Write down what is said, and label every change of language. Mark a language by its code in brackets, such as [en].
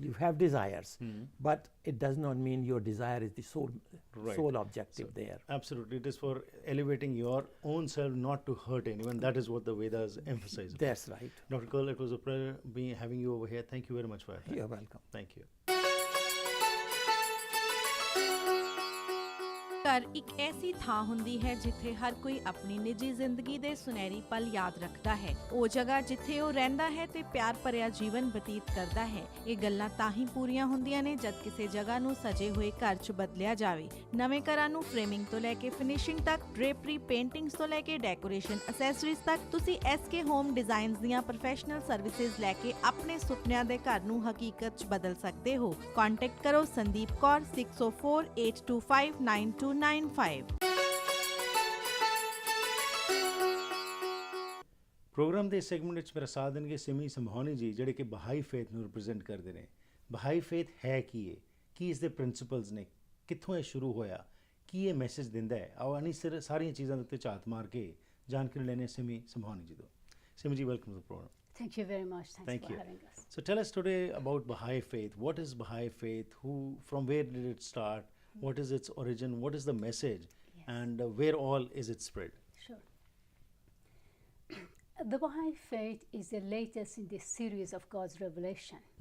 [en] You have desires, but it does not mean your desire is the sole, Right. sole objective there. Absolutely. It is for elevating your own self, not to hurt anyone. That is what the Vedas emphasize. That's right. Dr. Kurl, it was a pleasure having you over here. Thank you very much for your time. You're welcome. Thank you. [pa] ਘਰ ਇੱਕ ਐਸੀ ਥਾਂ ਹੁੰਦੀ ਹੈ ਜਿੱਥੇ ਹਰ ਕੋਈ ਆਪਣੀ ਨਿੱਜੀ ਜ਼ਿੰਦਗੀ ਦੇ ਸੁਨਹਿਰੀ ਪਲ ਯਾਦ ਰੱਖਦਾ ਹੈ। ਉਹ ਜਗ੍ਹਾ ਜਿੱਥੇ ਉਹ ਰਹਿੰਦਾ ਹੈ ਤੇ ਪਿਆਰ ਭਰਿਆ ਜੀਵਨ ਬਤੀਤ ਕਰਦਾ ਹੈ। ਇਹ ਗੱਲਾਂ ਤਾਂ ਹੀ ਪੂਰੀਆਂ ਹੁੰਦੀਆਂ ਨੇ ਜਦ ਕਿਸੇ ਜਗ੍ਹਾ ਨੂੰ ਸਜੇ ਹੋਏ ਘਰ 'ਚ ਬਦਲਿਆ ਜਾਵੇ। ਨਵੇਂ ਘਰਾਂ ਨੂੰ ਫਰੇਮਿੰਗ ਤੋਂ ਲੈ ਕੇ ਫਿਨਿਸ਼ਿੰਗ ਤੱਕ, ਡ੍ਰੇਪਰੀ, ਪੇਂਟਿੰਗਸ ਤੋਂ ਲੈ ਕੇ ਡੈਕੋਰੇਸ਼ਨ ਐਸੈਸਰੀਜ਼ ਤੱਕ, ਤੁਸੀਂ SK ਹੋਮ ਡਿਜ਼ਾਈਨਸ ਦੀਆਂ ਪ੍ਰੋਫੈਸ਼ਨਲ ਸਰਵਿਸਿਜ਼ ਲੈ ਕੇ ਆਪਣੇ ਸੁਪਨਿਆਂ ਦੇ ਘਰ ਨੂੰ ਹਕੀਕਤ 'ਚ ਬਦਲ ਸਕਦੇ ਹੋ। ਕੰਟੈਕਟ ਕਰੋ ਸੰਦੀਪ ਕੌਰ 6048259295। ਪ੍ਰੋਗਰਾਮ ਦੇ ਸੈਗਮੈਂਟ ਵਿੱਚ ਮੇਰਾ ਸਾਥ ਦੇਣਗੇ ਸਿਮੀ ਸੰਭਾਉਣੀ ਜੀ, ਜਿਹੜੇ ਕਿ ਬਹਾਈ ਫੇਥ ਨੂੰ ਰਿਪਰੈਜ਼ੈਂਟ ਕਰਦੇ ਨੇ। ਬਹਾਈ ਫੇਥ ਹੈ ਕੀ ਹੈ, ਕੀ ਇਸ ਦੇ ਪ੍ਰਿੰਸੀਪਲਸ ਨੇ, ਕਿੱਥੋਂ ਇਹ ਸ਼ੁਰੂ ਹੋਇਆ, ਕੀ ਇਹ ਮੈਸੇਜ ਦਿੰਦਾ ਹੈ। ਆਓ ਅਨੀ ਸਾਰੀਆਂ ਚੀਜ਼ਾਂ ਦੇ ਉੱਤੇ ਝਾਤ ਮਾਰ ਕੇ ਜਾਣਕਾਰੀ ਲੈਣੇ ਸਿਮੀ ਸੰਭਾਉਣੀ ਜੀ ਤੋਂ। ਸਿਮੀ ਜੀ, [en] Welcome to the program. Thank you very much. Thanks Thank for you. having us. So tell us today about Baha'i faith. What is Baha'i faith? From where did it start? What is its origin? What is the message? Yes. And where all is it spread? Sure. The Baha'i faith is the latest in this series of God's revelation.